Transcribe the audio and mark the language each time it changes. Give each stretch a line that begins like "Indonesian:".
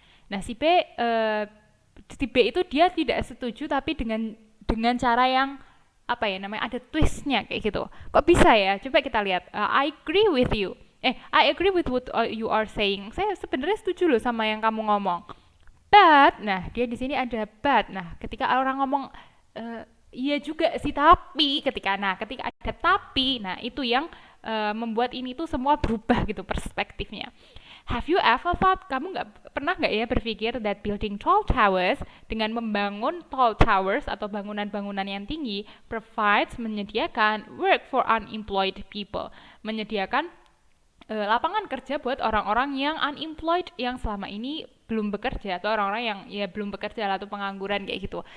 Indonesian: Nah, si B itu dia tidak setuju tapi dengan cara yang ada twistnya kayak gitu. Kok bisa ya? Coba kita lihat.
English: I agree with you. I agree with what you are saying.
Indonesian: Saya sebenarnya setuju loh sama yang kamu ngomong. But, nah dia di sini ada but. Nah, ketika orang ngomong iya juga sih tapi ketika ada tapi, nah itu yang membuat ini tuh semua berubah gitu perspektifnya.
English: Have you ever thought,
Indonesian: kamu pernah nggak ya berpikir
English: that building tall towers,
Indonesian: dengan membangun tall towers atau bangunan-bangunan yang tinggi, menyediakan work for unemployed people, menyediakan lapangan kerja buat orang-orang yang unemployed, yang selama ini belum bekerja, atau orang-orang yang ya belum bekerja atau pengangguran kayak gitu.